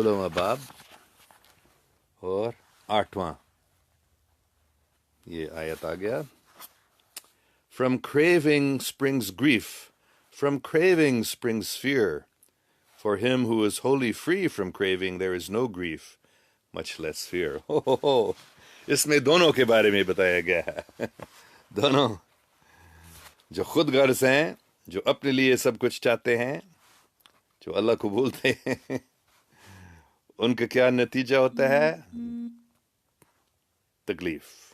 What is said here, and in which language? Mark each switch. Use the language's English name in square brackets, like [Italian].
[Urdu] باب اور 8واں یہ آیت آ گیا۔ [English] From craving springs grief, from craving springs fear. For him who is wholly free from craving, there is no grief, much less fear. [Urdu] اس میں دونوں کے بارے میں بتایا گیا ہے دونوں، جو خود غرض ہیں، جو اپنے لیے سب کچھ چاہتے ہیں، جو اللہ کو بھولتے ہیں، ان کا کیا نتیجہ ہوتا ہے؟ تکلیف